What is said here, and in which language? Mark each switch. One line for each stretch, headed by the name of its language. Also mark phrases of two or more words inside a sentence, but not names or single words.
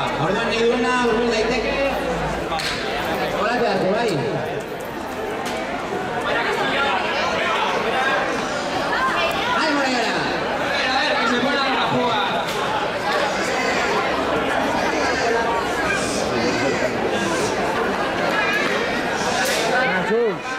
Basque: Orduan nahi duena, urbil daiteke. Chocolate arte, bai.
Spanish: ¡Ay, Morena! A ver, que se pongan a jugar. Azul.